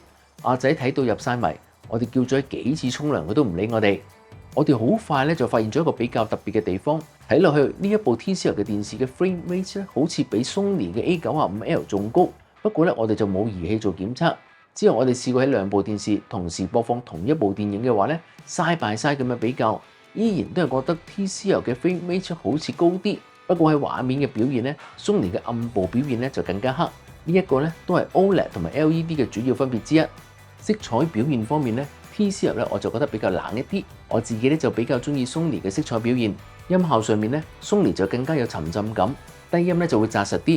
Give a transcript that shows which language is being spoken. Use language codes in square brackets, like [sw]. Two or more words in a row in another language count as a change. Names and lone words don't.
[yue] 阿仔睇到入晒迷，我哋叫咗幾次沖涼佢都唔理我哋。我哋好快咧就發現咗一個比較特別嘅地方，睇落去呢一部 TCL 嘅電視嘅 [en] frame rate [yue] 咧好似比 Sony 嘅 A95L 仲高。不過咧我哋就冇儀器做檢測。之後我哋試過喺兩部電視同時播放同一部電影嘅話咧 ， [en] side by side [yue] 咁樣比較，依然都係覺得 TCL 嘅 [en] frame rate [yue] 好似高啲。不過喺畫面嘅表現咧，Sony 嘅暗部表現咧就更加黑。呢一個咧都係 OLED 同埋 LED 嘅主要分別之一。色彩表現方面咧 ，TCL 咧我就覺得比較冷一啲。我自己咧就比較中意 Sony 嘅色彩表現。音效上面咧，Sony 就更加有沉浸感，低音咧就會紮實啲。